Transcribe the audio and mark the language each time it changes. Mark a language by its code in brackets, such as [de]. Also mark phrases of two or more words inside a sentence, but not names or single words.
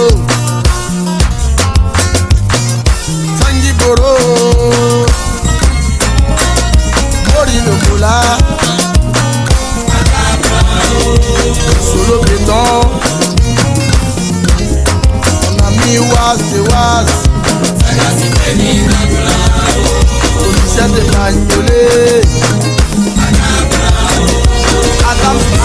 [fr] Sangi Boro. Mori Lokola. Solo Béton. Mon ami Was. Sagacité ni Dabla. Policier de Bagnolet. Adam.